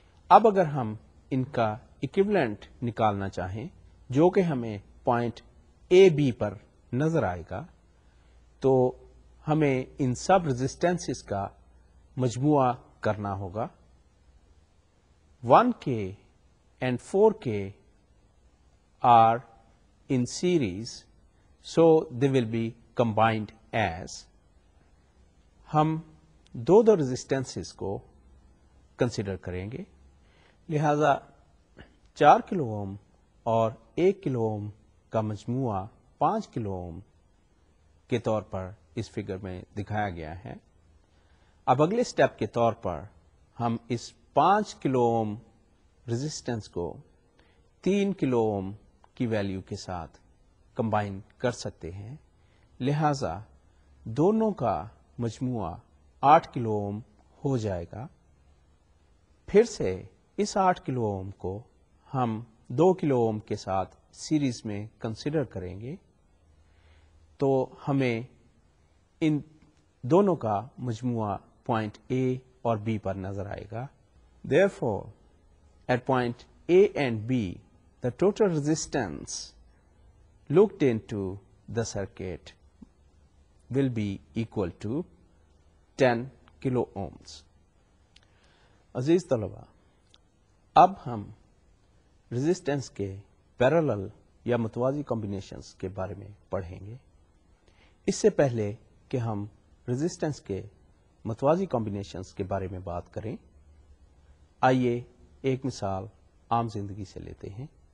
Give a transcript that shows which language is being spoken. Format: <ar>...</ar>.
<ur>اب اگر ہم ان کا ایکویولنٹ نکالنا چاہیں جو کہ ہمیں پوائنٹ AB پر نظر آئے گا تو ہمیں ان سب رزسٹینسز کا مجموعہ کرنا ہوگا.</ur> <en>1K and 4K are in series, so they will be combined as.</en> <ur>ہم دو رزسٹینسز کو کنسیڈر کریں گے لہذا 4 کلو اوم اور 1 کلو اوم کا مجموعہ 5 کلو اوم کے طور پر اس فگر میں دکھایا گیا ہے. اب اگلے سٹیپ کے طور پر ہم اس 5 کلو اوم رزسٹینس کو 3 کلو اوم کی ویلیو کے ساتھ کمبائن کر سکتے ہیں لہذا دونوں کا مجموعہ 8 کلو اوم ہو جائے گا. پھر سے اس 8 کلو اوم کو ہم 2 کلو اوم کے ساتھ سیریز میں کنسیڈر کریں گے تو ہمیں ان دونوں کا مجموعہ پوائنٹ A اور B پر نظر آئے گا.</ur> <en>Therefore, at point A and B, the total resistance looked into the circuit will be equal to 10 kilo ohms.</en> <ur>عزیز طلبہ، اب ہم ریزسٹنس کے پیرالل یا متوازی کمبینیشنز کے بارے میں پڑھیں گے. اس سے پہلے کہ ہم ریزسٹنس کے متوازی کمبینیشنز کے بارے میں بات کریں. آئیے ایک مثال عام زندگی سے لیتے ہیں.</ur>